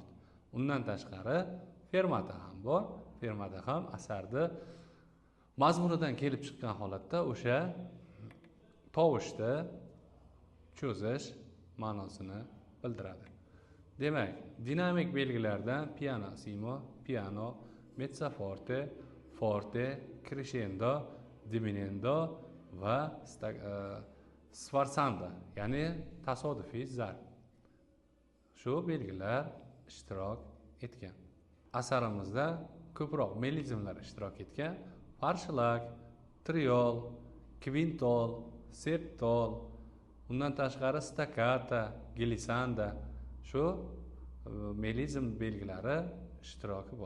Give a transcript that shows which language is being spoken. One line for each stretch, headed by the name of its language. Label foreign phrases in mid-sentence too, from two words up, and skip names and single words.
Uzbek: Undan tashqari fermata ham bor. Fermata ham asarni mazmunidan kelib chiqqan holatda o'sha tovushni cho'zish ma'nosini bildiradi. Demak, dinamik belgilardan
Italian: pianissimo, piano, mezzo forte, forte, crescendo, diminuendo
Uzbek: va sforzando, ya'ni tasodifiy zarb. Shu belgilar ishtirok etgan. Asarimizda ko'proq melizmlar ishtirok etgan. Farshlag, triol, kvintol, septol, undan tashqari staccata, glissanda, shu melizm belgilari ishtiroki bor.